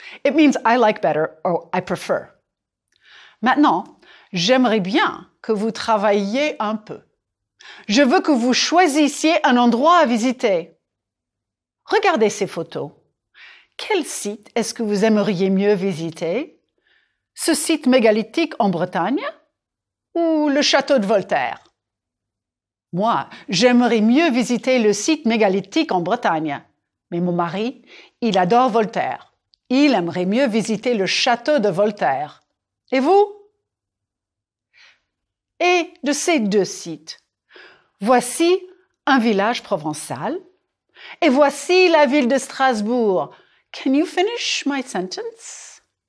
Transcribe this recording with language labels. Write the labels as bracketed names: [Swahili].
[English] It means I like better or I prefer. [French] Maintenant, j'aimerais bien que vous travailliez un peu. Je veux que vous choisissiez un endroit à visiter. Regardez ces photos. Quel site est-ce que vous aimeriez mieux visiter? Ce site mégalithique en Bretagne ou le château de Voltaire? Moi, j'aimerais mieux visiter le site mégalithique en Bretagne. Mais mon mari, il adore Voltaire. Il aimerait mieux visiter le château de Voltaire. Et vous? Et de ces deux sites, voici un village provençal et voici la ville de Strasbourg. [English] Can you finish my sentence?